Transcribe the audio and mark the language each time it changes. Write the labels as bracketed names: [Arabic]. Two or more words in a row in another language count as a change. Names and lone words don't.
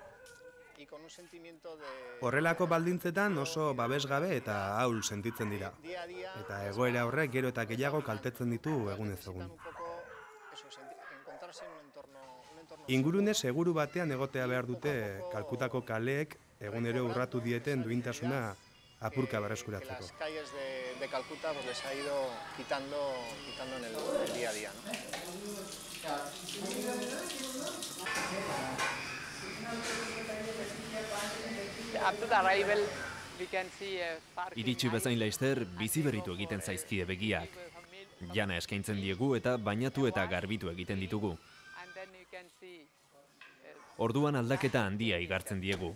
[Basque] Horrelako baldintzetan oso babesgabe eta ahul sentitzen dira. Eta egoera horrek gero eta gehiago kaltetzen ditu egunez egun. Ingurune seguru batean egotea behar dute Kalkutako kaleek egunero urratu dieten duintasuna apurka berreskuratzeko. [Spanish] Las calles de Calcuta les ha ido quitando en el día a día, ¿no? [Basque] Iritsi bezain laizter, bizi berritu egiten zaizkie begiak. Jana eskaintzen diegu eta bainatu eta garbitu egiten ditugu. Orduan aldaketa handia igartzen diegu.